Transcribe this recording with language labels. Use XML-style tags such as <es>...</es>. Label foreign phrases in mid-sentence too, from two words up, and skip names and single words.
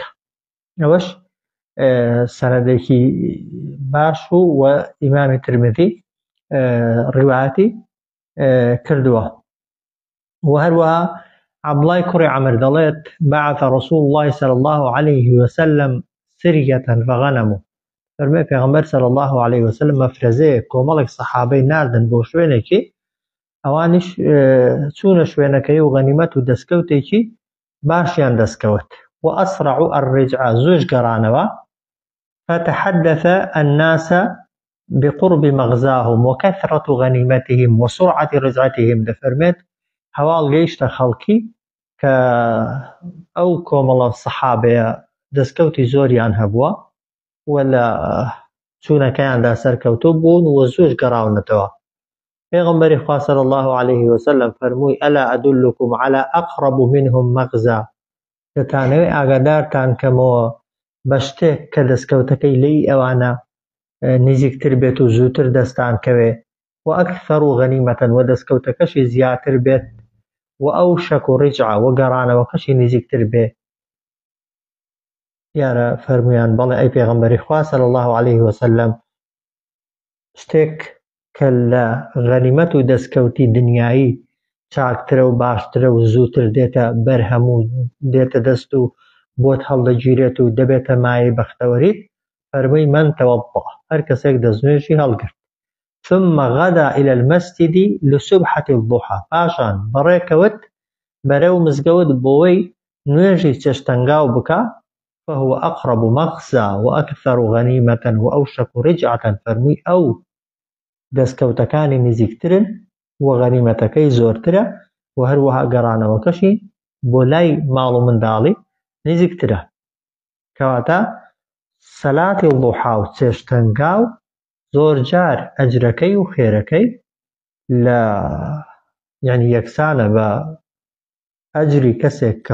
<ckb>ئەوەش سەنەدێکی باش و ئیمامی ترمذی ڕیوایەتی کردووە. و هەروەها عەبدوڵای کوڕی عەمر دەڵێت</ckb> <ar>بعث رسول الله صلى الله عليه وسلم سرية فغنموا،</ar> <ckb>فەرمێ پێغەمبەر</ckb> <ar>صلی الله عليه وسلم</ar> <ckb>مەفرەزەیە کۆمەڵێک سەحابەی ناردن بۆ شوێنێکی، ئەوانیش چوونە شوێنەکەی و غەنیمەت و دەستکەوتێکی باشیان دەستکەوت و</ckb> <ar>ئەسرعوا الرجع</ar> <ckb>زوش گەڕانەوە،</ckb> <ar>فتحدث الناس بقرب مغزاهم وكثرة غنيمتهم وسرعة رجعتهم،</ar> <ckb>دەفەرمێت هەواڵ گەیشتە خەڵکی کە ئەو کۆمەڵە سەحابەیە دەستکەوتی زۆریان هەبووە و لە چوونەکەیاندا سەرکەوتوو بوون و زۆر گەڕاونەتەوە. پێغەمبەری خوا</ckb> <ar>صلی الله عليه وسلم</ar> <ckb>فەرمووی</ckb> <ar>ئەلا ئەدلکم على أقرب منهم مغزا،</ar> <ckb>دەتانەوێت ئاگادارتان کەمەوە بە شتێک کە دەستکەوتەکەی لێی ئەوانە نزیکتر بێت و زووتر دەستان کەوێ و ئەکثەر و غەنیمەتەن و دەستکەوتەکەشی زیاتر بێت و ئەو شەک و ڕیجع و گەڕانەوەکەشی نزیکتر بێ. یارە فەرمویان بەڵێ ئەی پێغەمبەری خوا</ckb> <ar>صلی الله عليه وسلم</ar> <ckb>شتێک کە لە غەنیمەت و دەستکەوتی دنیایی چاکترە و باشترە و زووتر دێتە بەرهەموو دێتە دەست و بۆت هەڵدەگیرێت و دەبێتە مایەی بەختەوەریت، فەرمووی</ckb> <ar>من توضأ،</ar> <ckb>هەر کەسێک دەستنوێژی هەڵگرت،</ckb> <ar>ثم غدا إلى المسجد لسبحة الضحى،</ar> <ckb>پاشان بەڕێکەوت بەرەو مزگەوت بۆەوەی نوێژی چێشتەنگاو بکە،</ckb> <ar>فهو أقرب مغزى وأكثر غنيمة وأوشك رجعة،</ar> <ckb>فەرمووی ئەو دەستکەوتەکانی نزیکترن و غەنیمەتەکەی زۆرترە و هەروەها گەڕانەوەکەشی بۆ لای ماڵ و منداڵی نزیکترە. کەواتە سەلاتی ضوحا و چێشتەنگاو زۆر جار ئەجرەکەی و خێرەکەی لە یعنی یەکسانە بە ئەجری کەسێک کە</ckb>